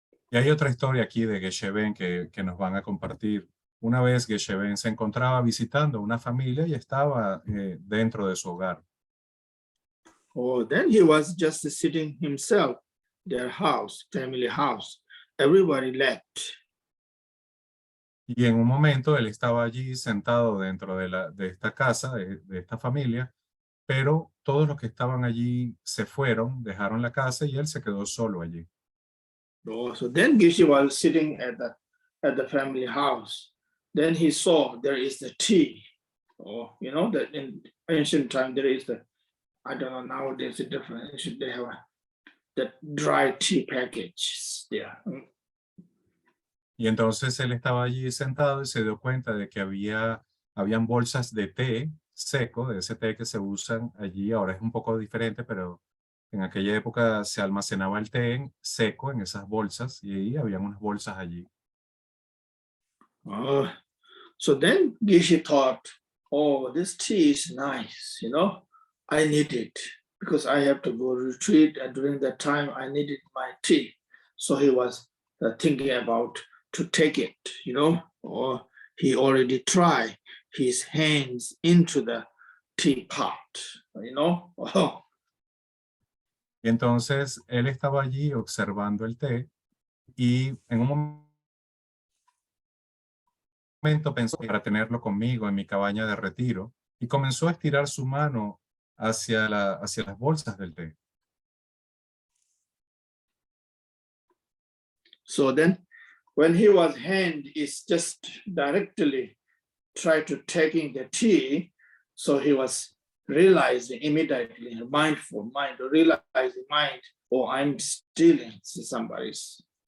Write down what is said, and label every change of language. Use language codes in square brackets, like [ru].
[es] Y hay otra historia aquí de Geshe-ben que nos van a compartir. Una vez Geshe-ben se encontraba visitando una familia y estaba dentro de su hogar. [en] Oh, then he was just sitting himself, their house, family house. Everybody left. [es] Y en un momento él estaba allí sentado dentro de esta casa, de esta familia, pero todos los que estaban allí se fueron, dejaron la casa y él se quedó solo allí. [en] Oh, so then Geshe was sitting at the family house. Then he saw there is the tea. Oh, you know that in ancient time there is I don't know, nowadays it's different. They have the dry tea package there. [es] Y entonces él estaba allí sentado y se dio cuenta de que habían bolsas de té seco, de ese té que se usan allí. Ahora es un poco diferente, pero en aquella época se almacenaba el té seco en esas bolsas y ahí habían unas bolsas allí. [en] So then Geshe thought, oh, this tea is nice, you know, I need it because I have to go retreat, and during that time I needed my tea. So he was thinking about to take it, you know, or he already tried his hands into the teapot, you know. Oh. [es] Y entonces él estaba allí observando el té y en un momento pensó para tenerlo conmigo en mi cabaña de retiro y comenzó a estirar su mano hacia las bolsas del té. [en] So then when he was hand is just directly try to taking the tea, so he was realizing immediately, mindful mind, realizing mind, oh, I'm stealing somebody's.